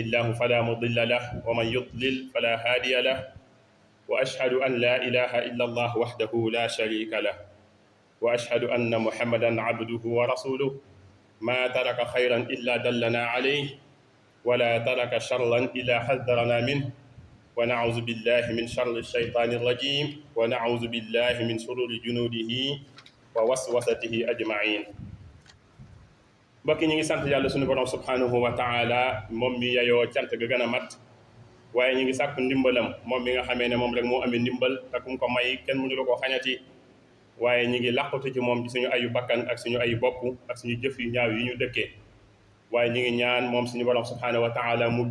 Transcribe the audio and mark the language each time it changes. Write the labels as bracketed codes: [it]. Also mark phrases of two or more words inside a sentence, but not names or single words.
[ar] الله فلا مضل له ومن يضلل فلا هادي له وأشهد أن لا إله إلا الله وحده لا شريك له وأشهد أن محمدا عبده ورسوله ما ترك خيرا إلا دلنا عليه ولا ترك شرا إلا حذرنا منه ونعوذ بالله من شر الشيطان الرجيم ونعوذ بالله من شرور جنوده ووسوسته أجمعين. [wo] mbokk ñi ngi sant yàlla sunu borom [ar] سبحانه وتعالى [wo] moom mi yayoo cant ga gën a mat waaye ñi ngi sàkku ndimbalam moom mi nga xamee ne moom rek moo amee ndimbal te kum ko may kenn mënu la koo xañati waaye ñi ngi làqatu ci moom ci suñu ayu bakkan ak suñu ayu bopp ak suñu jëf yu ñaaw yi ñu dëkkee waaye ñi ngi ñaan moom suñu borom [ar] سبحانه وتعالى [wo] mu